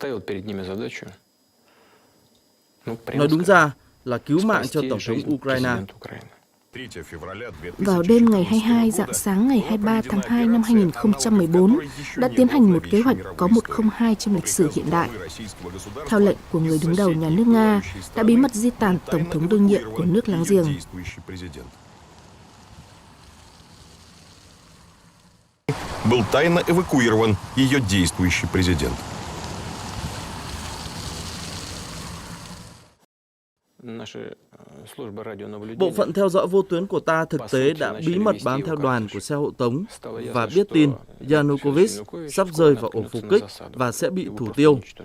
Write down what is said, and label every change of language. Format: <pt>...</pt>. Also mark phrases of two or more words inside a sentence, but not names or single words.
<vi>Nói đúng ra là cứu mạng cho Tổng thống Ukraine. Vào đêm ngày 22, rạng sáng ngày 23 tháng 2 năm 2014, đã tiến hành một kế hoạch có 102 trong lịch sử hiện đại. Theo lệnh của người đứng đầu nhà nước Nga, đã bí mật di tản Tổng thống đương nhiệm của nước láng giềng.</vi> <ru>Был тайно эвакуирован ее действующий президент.</ru> <vi>Bộ phận theo dõi vô tuyến của ta thực tế đã bí mật bám theo đoàn của xe hộ tống và biết tin Yanukovych sắp rơi vào ổ phục kích và sẽ bị thủ tiêu.</vi>